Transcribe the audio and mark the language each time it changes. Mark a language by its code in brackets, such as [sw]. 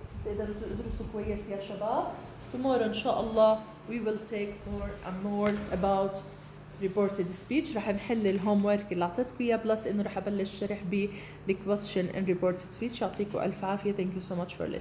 [ar] تقدروا تدرسوا كويس يا شباب. [en] Tomorrow إن شاء الله we will take more and more about reported speech. [ar] رح نحل الهوم ورك اللي أعطيتكم إياه، بلس إنه رح أبلش شرح ب the question in reported speech. يعطيكم ألف عافية. [en] Thank you so much for listening.